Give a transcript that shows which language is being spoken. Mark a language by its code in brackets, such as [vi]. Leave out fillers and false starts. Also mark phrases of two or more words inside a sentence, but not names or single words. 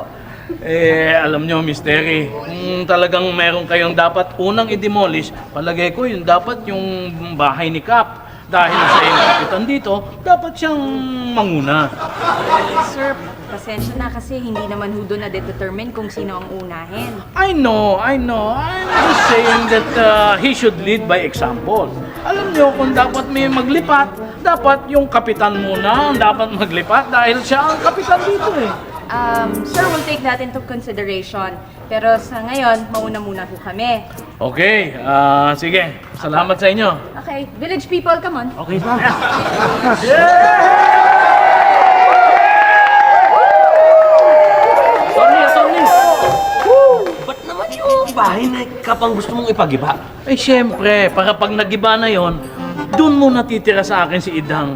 [tl] Alam nyo, Mystery, kung talagang meron kayong dapat unang i-demolish, palagay ko yung dapat yung bahay ni Kap. Dahil sa yung kapitan dito, dapat siyang manguna. Sir, pasensya na kasi hindi naman ho doon na-determine kung sino ang unahin. [en] I know. I'm just saying that he should lead by example. [tl] Alam nyo, kung dapat may maglipat, dapat yung kapitan muna ang dapat maglipat dahil siya ang kapitan dito eh. Sir, [en] we'll take that into consideration. [tl] Pero sa ngayon, mauna muna po kami. Okay, sige. Salamat sa inyo. [en] Okay, village people, come on. Okay, ma'am. Tony! [tl] Ba't naman yung bahay na kapang gusto mong ipagiba? Eh, syempre, para pag nagiba na yon, doon muna titira sa akin si Idang.